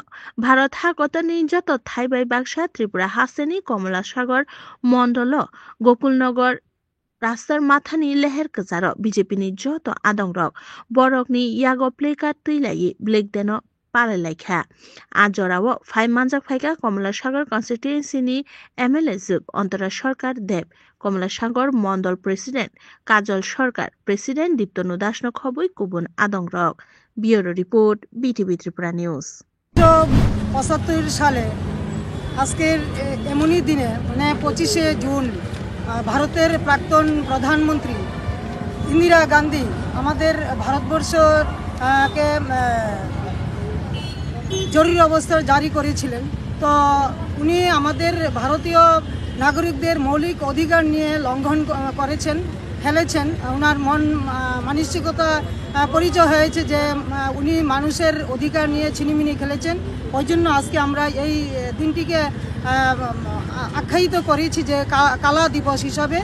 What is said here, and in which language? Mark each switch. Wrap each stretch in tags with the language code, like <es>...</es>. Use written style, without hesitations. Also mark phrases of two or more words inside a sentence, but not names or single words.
<trp>भारत हाकतनि जत थाइबाय बाक्सा त्रिपुरा हासेनि कमला सागर मण्डल गोकुलनगर रास्तार माथानि लेहेर कजार बीजेपी नि जत आदं रग बरकनि यागो प्लेकार्ड तैलायै</trp> <en>black day</en> <trp>नो पालाइलाइखा आजराव फाइमानजाक फाइका कमला सागर कन्स्टिट्युएन्सिनि एमएलए जुग अन्तरा सरकार देव कमला सागर मण्डल प्रेसिडेन्ट काजल सरकार प्रेसिडेन्ट दीप्तनु दासनो खबै गुबुन आदं रग</trp> <en>bureau report</en> <trp>बीटीवी त्रिपुरा निউজ</trp> <bn>75 সালে আজকের এমনই দিনে মানে 25শে জুন ভারতের প্রাক্তন প্রধানমন্ত্রী ইন্দিরা গান্ধী আমাদের ভারতবর্ষকে জরুরি অবস্থা জারি করেছিলেন তো উনি আমাদের ভারতীয় নাগরিকদের মৌলিক অধিকার নিয়ে লঙ্ঘন করেছেন ফেলেছেন ওনার মানসিকতা পরিচয় হয়েছে যে উনি মানুষের অধিকার নিয়ে ছিনিমিনি খেলেছেন ওই জন্য আজকে আমরা এই দিনটিকে আখ্যায়িত করেছি যে কালা দিবস হিসাবে</bn>